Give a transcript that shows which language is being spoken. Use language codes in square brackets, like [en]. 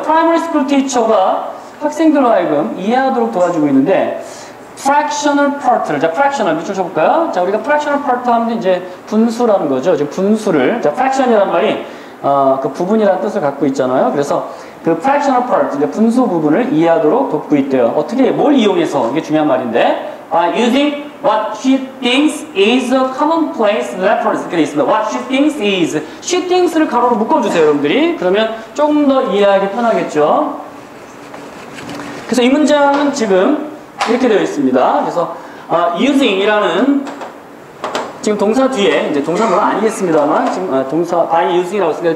[ko] Primary School Teacher가 학생들로 하여금 이해하도록 도와주고 있는데 fractional part를, 자, fractional 밑줄 쳐볼까요? 자, 우리가 fractional part 하면 이제 분수라는 거죠. 지금 분수를, 자, fraction이라는 말이 그 부분이라는 뜻을 갖고 있잖아요. 그래서 그 fractional part, 이제 분수 부분을 이해하도록 돕고 있대요. 어떻게, 뭘 이용해서? 이게 중요한 말인데, [en] using what she thinks is a commonplace reference. [ko] 이렇게 돼 있습니다. [en] What she thinks is. [ko] she things를 가로로 묶어주세요, 여러분들이. 그러면 조금 더 이해하기 편하겠죠. 그래서 이 문장은 지금 이렇게 되어 있습니다. 그래서 using이라는 지금 동사 뒤에 이제 동사 물론 아니겠습니다만 지금 동사 by using이라고 했습니다.